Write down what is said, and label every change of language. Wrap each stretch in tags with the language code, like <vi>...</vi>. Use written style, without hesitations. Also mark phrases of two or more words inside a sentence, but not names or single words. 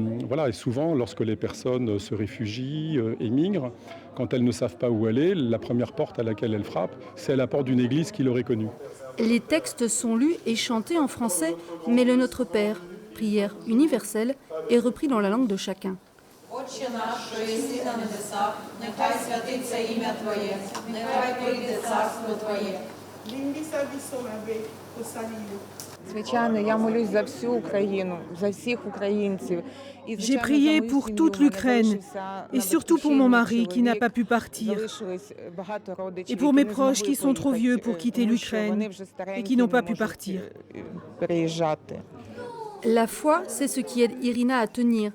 <fr>Et souvent, lorsque les personnes se réfugient, émigrent, quand elles ne savent pas où aller, la première porte à laquelle elles frappent, c'est la porte d'une église qui leur est connue. Les textes sont lus et chantés en français, mais le Notre Père, prière universelle, est repris dans la langue de chacun.</fr> <uk>Отче наш, що єси на небесах, нехай святиться ім'я Твоє, нехай прийде царство Твоє. Звичайно, я молюсь за всю Україну, за всіх українців.</uk> <fr>J'ai prié pour toute l'Ukraine et surtout pour mon mari qui n'a pas pu partir et pour mes proches qui sont trop vieux pour quitter l'Ukraine et qui n'ont pas pu partir. La foi, c'est ce qui aide Irina à tenir.</fr>